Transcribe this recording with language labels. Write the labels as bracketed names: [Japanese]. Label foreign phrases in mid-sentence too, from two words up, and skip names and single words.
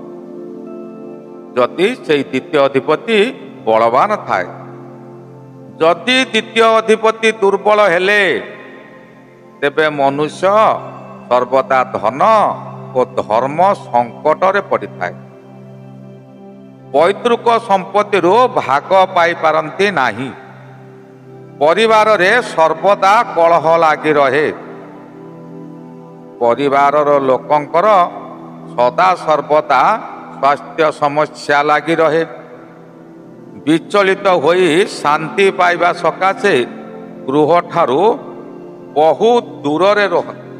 [Odia] ଯଦି ସେ ଦ୍ୱିତୀୟ ଅଧିପତି ବଳବାନ ଥାଏ, ଯଦି ଦ୍ୱିତୀୟ ଅଧିପତି ଦୁର୍ବଳ ହେଲେ, ତେବେ ମନୁଷ୍ୟ ସର୍ବଦା ଧନ ଓ ଧର୍ମ ସଙ୍କଟ ରେ ପଡ଼ି ଥାଏ। ପୈତୃକ ସମ୍ପତ୍ତି ଭାଗ ପାଇ ପାରନ୍ତି ନାହିଁ। ପରିବାରରେ ସର୍ବଦା କଳହ ଲାଗି ରହେ। ପରିବାରର ଲୋକଙ୍କର ସଦା ସର୍ବଦା ସ୍ୱାସ୍ଥ୍ୟ ସମସ୍ୟା ଲାଗି ରହେ। ବିଚଳିତ ହୋଇ ଶାନ୍ତି ପାଇବା ସକାଶେ ଗୃହଠାରୁ ବହୁ ଦୂରରେ ରହନ୍ତି।